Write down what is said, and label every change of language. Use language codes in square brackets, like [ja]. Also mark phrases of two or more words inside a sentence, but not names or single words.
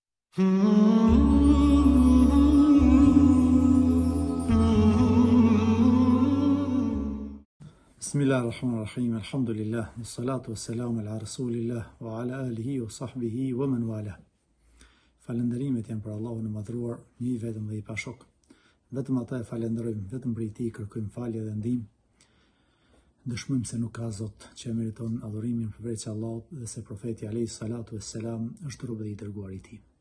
[ar] بسم الله الرحمن الرحيم، الحمد لله، والصلاة والسلام على رسول الله، وعلى آله وصحبه ومن والاه. [sq] Falënderimet janë për Allahun e madhruar, një vetëm dhe i pashok. Vetëm ata e falenderojmë, vetëm për ti kërkojmë falje dhe ndihmë. Dëshmojmë se nuk ka Zot që meriton adhurimin përveç Allahut dhe se profeti [ar] عليه الصلاة والسلام [sq] është rob dhe i dërguar i tij.